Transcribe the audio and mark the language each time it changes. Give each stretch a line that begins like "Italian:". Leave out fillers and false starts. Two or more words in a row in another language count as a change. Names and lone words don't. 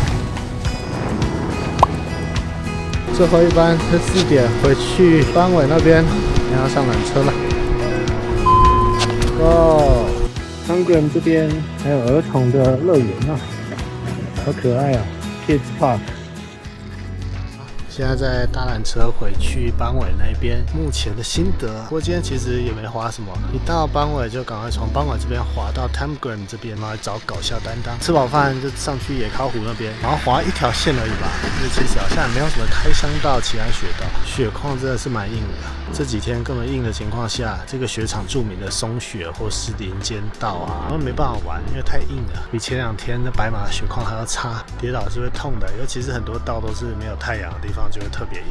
Chinese: 最後一班是4點回去班尾那邊，要上缆車了。哦 Tangram 這邊還有兒童的樂園啊，好可愛啊 ，Kids Park。现在在搭缆車回去班尾那邊，目前的心得，不過今天其實也沒滑什麼，一到班尾就趕快從班尾這邊滑到 Tangram 這邊，然後來找搞笑擔當。吃飽飯就上去野尻湖那邊，然後滑一條線而已吧，因為其實好像也沒有什麼開箱道、奇安雪道，雪況真的是蠻硬的。這幾天這麼硬的情況下，這個雪場著名的松雪或是林間道啊，我們沒辦法玩，因為太硬了，比前2天的白馬雪況還要差，跌倒是會痛的，尤其是很多道都是沒有太陽的地方，就會特別硬。